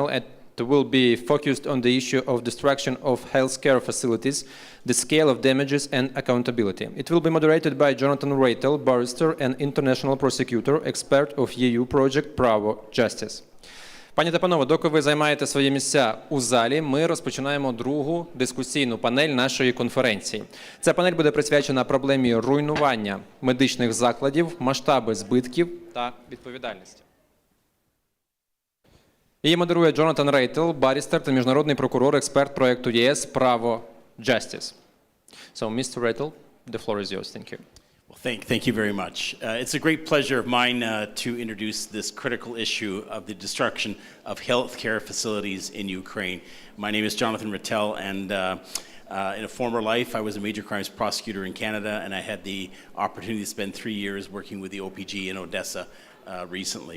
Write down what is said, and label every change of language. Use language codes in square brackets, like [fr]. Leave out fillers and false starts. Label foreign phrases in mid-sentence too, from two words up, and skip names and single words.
[en] It will be focused on the issue of destruction of healthcare facilities, the scale of damages and accountability. It will be moderated by Jonathan Raitel, barrister and international prosecutor, expert of EU project Право Justice. [uk] Пані та панове, доки ви займаєте свої місця у залі, ми розпочинаємо другу дискусійну панель нашої конференції. Ця панель буде присвячена проблемі руйнування медичних закладів, масштаби збитків та відповідальності. Її модерує Джонатан Рейтел, барістер та міжнародний прокурор, експерт проєкту ЄС «Право Justice». [en] So, Mr. Reitl, the floor is yours. Thank you. Well, thank you very much. It's a great pleasure of mine to introduce this critical issue of the destruction of healthcare facilities in Ukraine. My name is Jonathan Rattel, and in a former life, I was a major crimes prosecutor in Canada, and I had the opportunity to spend 3 years working with the OPG in Odessa recently.